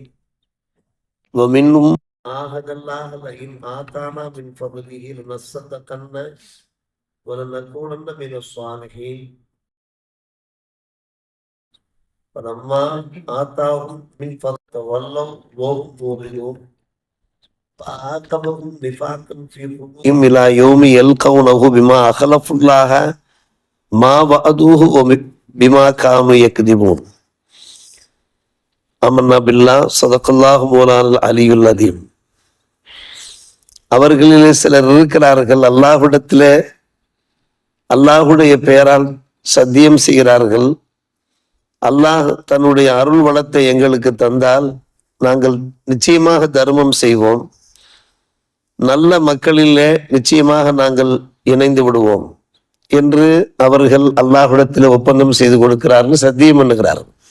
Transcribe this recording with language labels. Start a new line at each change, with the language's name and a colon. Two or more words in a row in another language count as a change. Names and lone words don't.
Arabic: ومنهم عاهد الله لئن آتانا من فضله لنصدقن ولنكونن من الصالحين فلما آتاهم من فضله تولوا وهم مؤمنون فعاقبهم نفاقا في قلوبهم إلى يوم يلقونه بما أخلفوا الله ما وعدوه وبما كانوا يكذبون. آمنا بالله صدق الله مولانا العلي العظيم.
Tamil: அவர்களிலே சிலர் இருக்கிறார்கள், அல்லாஹ்விடத்திலே அல்லாஹுடைய பெயரால் சத்தியம் செய்கிறார்கள். அல்லாஹ் தன்னுடைய அருள் வளத்தை எங்களுக்கு தந்தால் நாங்கள் நிச்சயமாக தர்மம் செய்வோம், நல்ல மக்களிலே நிச்சயமாக நாங்கள் இணைந்து விடுவோம் என்று அவர்கள் அல்லாஹ்விடத்தில் ஒப்பந்தம் செய்து கொடுக்கிறார்கள், சத்தியம் பண்ணுகிறார்கள்.